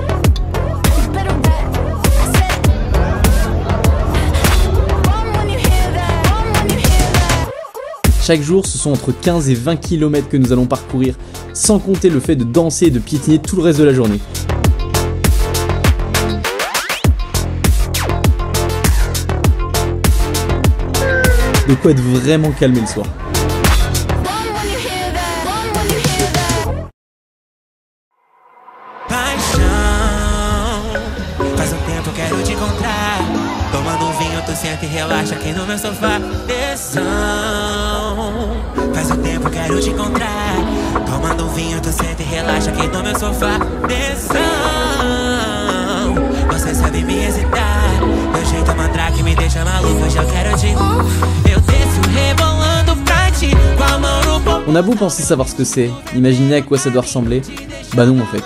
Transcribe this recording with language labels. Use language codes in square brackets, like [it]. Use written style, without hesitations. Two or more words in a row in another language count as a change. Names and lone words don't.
[fr] Chaque jour, ce sont entre 15 et 20 km que nous allons parcourir, sans compter le fait de danser et de piétiner tout le reste de la journée. De quoi être vraiment calmé le soir. [pt] Faz tempo quero te encontrar. Tomando vinho, tu senta e relaxa aqui no meu sofá. Tensão. Faz tempo quero te encontrar. Tomando vinho, tu senta e relaxa aqui no meu sofá. Tensão. Você sabe me excitar. Meu jeito mandrake me deixa maluco. Hoje eu quero te. Eu desço rebolando pra ti. Com a mão no pompom. [fr] On a beau penser savoir ce que c'est, imaginer à quoi ça doit ressembler, bah non en fait.